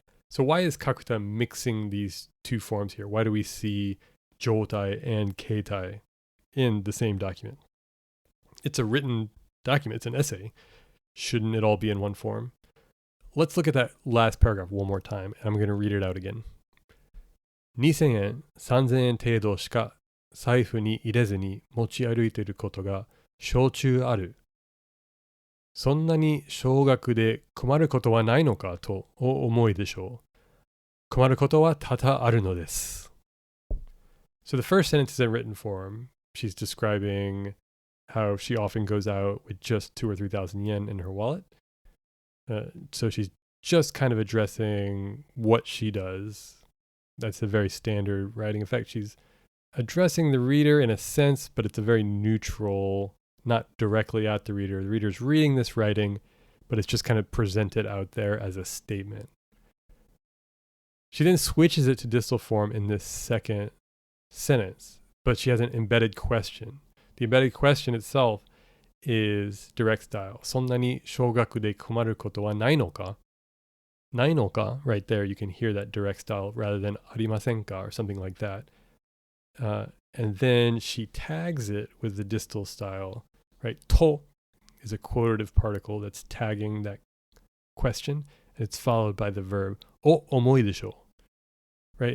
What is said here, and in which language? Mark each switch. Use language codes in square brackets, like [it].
[en] So why is Kakuta mixing these two forms here? Why do we see jotai and keitai in the same document? It's a written document. It's an essay. Shouldn't it all be in one form? Let's look at that last paragraph one more time. I'm going to read it out again. [ja] 2000円、3000円程度しか財布に入れずに持ち歩いていることが小中ある。そんなに少額で困ることはないのかとお思いでしょう。困ることは多々あるのです。 [en] So the first sentence is in written form. She's describing how she often goes out with just 2,000 or 3,000 yen in her wallet. So she's just kind of addressing what she does. That's a very standard writing effect. She's addressing the reader in a sense, but it's a very neutral, not directly at the reader. The reader's reading this writing, but it's just kind of presented out there as a statement. She then switches it to distal form in this second sentence, but she has an embedded question. The embedded question itself is direct style. [ja] そんなに少額で困ることはないのか? ないのか? [en] Right there, you can hear that direct style rather than ありませんか or something like that. And then she tags it with the distal style, right? To is a quotative particle that's tagging that question. It's followed by the verb お思いでしょ right?